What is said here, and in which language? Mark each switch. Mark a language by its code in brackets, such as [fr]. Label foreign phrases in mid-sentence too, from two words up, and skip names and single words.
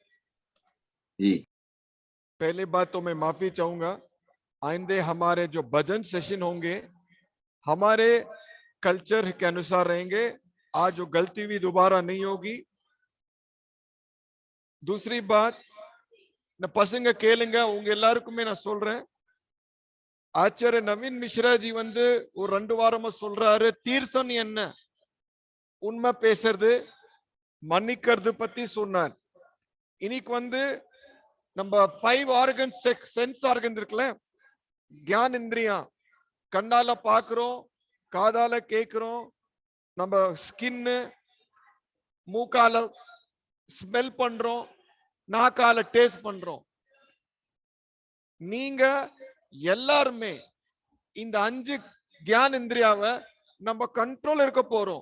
[hi] जी, पहली बात तो मैं माफी चाहूंगा, आइंदे हमारे जो भजन सेशन होंगे हमारे कल्चर के अनुसार रहेंगे। आज जो गलती भी दोबारा नहीं होगी। दूसरी बात, [ta] நான் பசங்க கேளுங்க, உங்க எல்லாருக்குமே நான் சொல்றேன், ஆச்சாரிய நவீன் மிஸ்ராஜி ஒரு 2 வாரமா சொல்றாரு, தீர்த்தம் என்ன, உண்மை பேசுறது, மன்னிக்கிறது பத்தி சொன்னார். இன்னைக்கு நம்ம 5 ஆர்கன், [en] sense organ [ta] இருக்குல்ல, [hi] ज्ञान इंद्रिया, [ta] கண்ணால பாக்குறோம், காதால கேக்குறோம், நம்ம ஸ்கின், மூக்கால ஸ்மெல் பண்றோம், நாக்கால டேஸ்ட் பண்றோம். நீங்க எல்லாருமே இந்த 5 [hi] ज्ञान इंद्रिया [ta] நம்ம கண்ட்ரோல் இருக்க போறோம்.